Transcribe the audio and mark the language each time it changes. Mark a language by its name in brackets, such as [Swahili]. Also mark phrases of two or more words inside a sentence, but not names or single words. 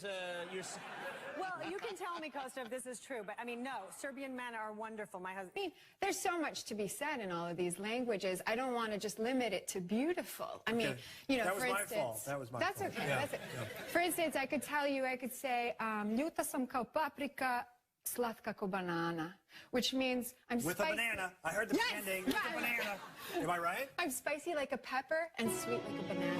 [English] Well, you can tell me, Costa, if this is true, but I mean, no, Serbian men are wonderful. My husband. I mean, there's so much to be said in all of these languages. I don't want to just limit it to beautiful. I mean, you know, for instance, That was my that's fault. okay. Yeah. That's it. For instance, I could tell you, I could say, [Serbian] ljuta sam kao paprika, slatka kao banana, [English] which means I'm With spicy. a banana. I heard the ending. With a banana. Am I right? I'm spicy like a pepper and sweet like a banana.